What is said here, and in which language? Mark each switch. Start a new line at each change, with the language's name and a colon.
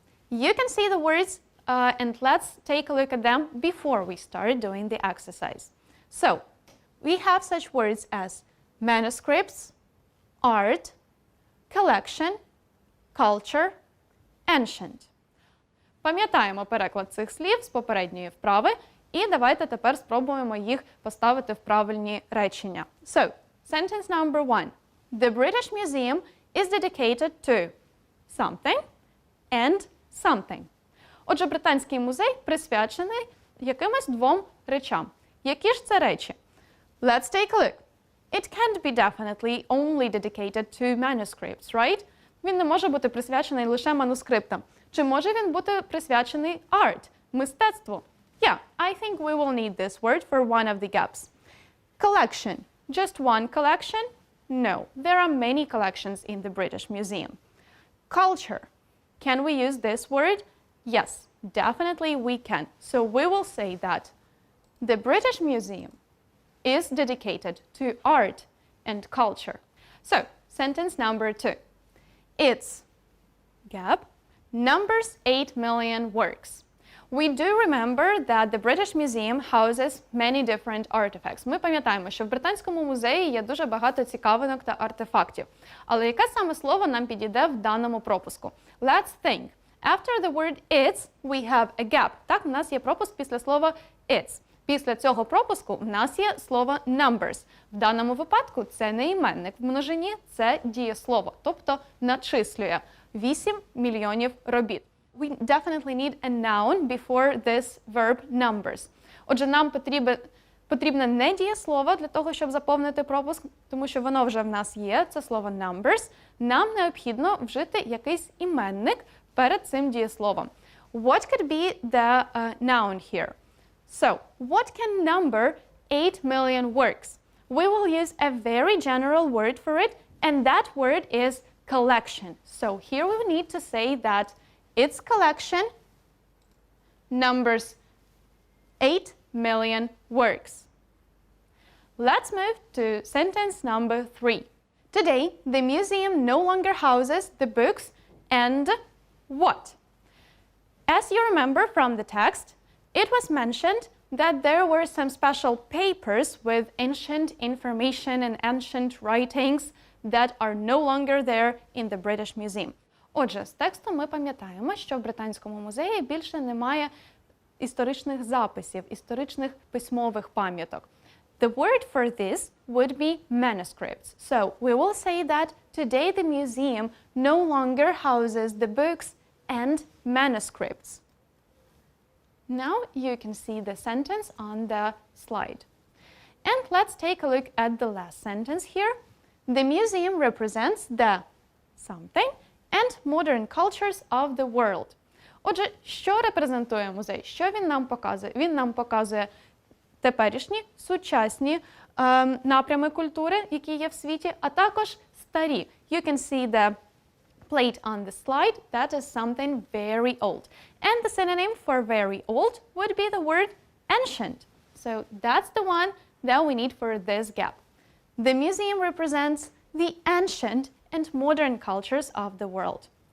English: You can see the words and let's take a look at them before we start doing the exercise. So, we have such words as manuscripts, art, collection, culture, ancient.
Ukrainian: Пам'ятаємо переклад цих слів з попередньої вправи і давайте тепер спробуємо їх поставити в правильні речення.
English: So, sentence number 1. The British Museum is dedicated to something and something.
Ukrainian: Отже, Британський музей присвячений якимось двом речам. Які ж це речі?
English: Let's take a look. It can't be definitely only dedicated to manuscripts, right?
Ukrainian: Він не може бути присвячений лише манускриптам. Чи може він бути присвячений art, мистецтву?
English: Yeah, I think we will need this word for one of the gaps. Collection. Just one collection? No, there are many collections in the British Museum. Culture. Can we use this word? Yes, definitely we can. So we will say that the British Museum is dedicated to art and culture. So, sentence number 2. Its gap numbers 8 million works. We do remember that the British Museum houses many different artifacts.
Ukrainian: Ми пам'ятаємо, що в Британському музеї є дуже багато цікавинок та артефактів. Але яке саме слово нам підійде в даному пропуску?
English: Let's think. After the word its, we have a gap.
Ukrainian: Так, у нас є пропуск після слова its. Після цього пропуску в нас є слово numbers. В даному випадку це не іменник в множині, це дієслово, тобто начислює 8 мільйонів робіт.
English: We definitely need a noun before this verb numbers.
Ukrainian: Отже, нам потрібне не дієслово для того, щоб заповнити пропуск, тому що воно вже в нас є, це слово numbers. Нам необхідно вжити якийсь іменник перед цим дієсловом.
English: What could be the noun here? So, what can number 8 million works? We will use a very general word for it, and that word is collection. So, here we need to say that its collection numbers 8 million works. Let's move to sentence number 3. Today, the museum no longer houses the books and what? As you remember from the text, it was mentioned that there were some special papers with ancient information and ancient writings that are no longer there in the British Museum.
Ukrainian: Отже, з тексту ми пам'ятаємо, що в Британському музеї більше немає історичних записів, історичних письмових пам'яток.
English: The word for this would be manuscripts. So, we will say that today the museum no longer houses the books and manuscripts. now you can see the sentence on the slide. And let's take a look at the last sentence here. The museum represents the something and modern cultures of the world.
Ukrainian: Отже, що репрезентує музей? Що він нам показує? Він нам показує теперішні, сучасні напрями культури, які є в світі, а також старі.
English: You can see the plate on the slide. That is something very old. And the synonym for very old would be the word ancient. So that's the one that we need for this gap. The museum represents the ancient and modern cultures of the world.